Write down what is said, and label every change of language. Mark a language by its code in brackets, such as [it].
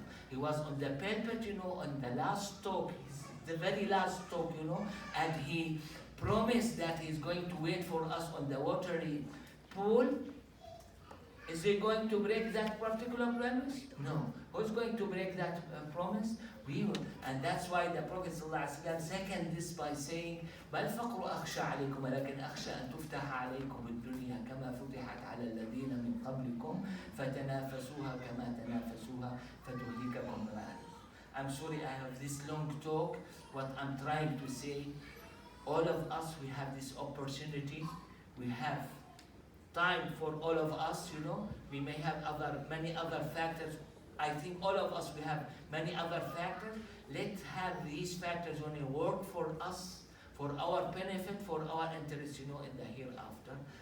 [en] He was on the pulpit, on the last talk, the very last talk, and he promised that he's going to wait for us on the watery pool. Is he going to break that particular promise? No. Who's going to break that promise? We will. And that's why the Prophet ﷺ seconded this by saying, [ar] ما الفقر أخشى عليكم ولكن أخشى أن تفتح عليكم الدنيا كما فتحت على الذين من قبلكم فتنافسوها كما تنافسوها فتهلككم معها. [en] I'm sorry I have this long talk. What I'm trying to say, all of us, we have this opportunity. We have time for all of us, We may have many other factors. I think all of us, we have many other factors. Let's have these factors only work for us, for our benefit, for our interest, in the hereafter.